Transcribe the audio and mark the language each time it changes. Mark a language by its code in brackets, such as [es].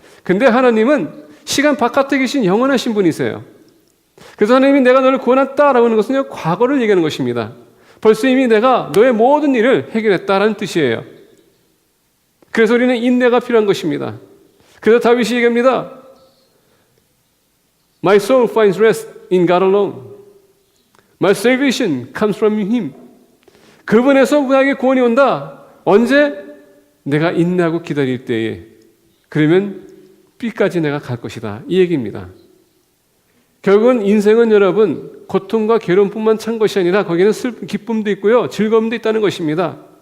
[ko] 근데 하나님은 시간 바깥에 계신 영원하신 분이세요. 그래서 하나님이 내가 너를 구원했다라고 하는 것은요, 과거를 얘기하는 것입니다. 벌써 이미 내가 너의 모든 일을 해결했다라는 뜻이에요. 그래서 우리는 인내가 필요한 것입니다. 그래서 다윗이 얘기합니다. [en] My soul finds rest in God alone. My salvation comes from Him. [ko] 그분에서 나에게 구원이 온다. 언제? 내가 인내하고 기다릴 때에. 그러면 B까지 내가 갈 것이다. 이 얘기입니다. 결국은 인생은 여러분 고통과 괴로움뿐만 찬 것이 아니라 거기는 기쁨도 있고요, 즐거움도 있다는 것입니다.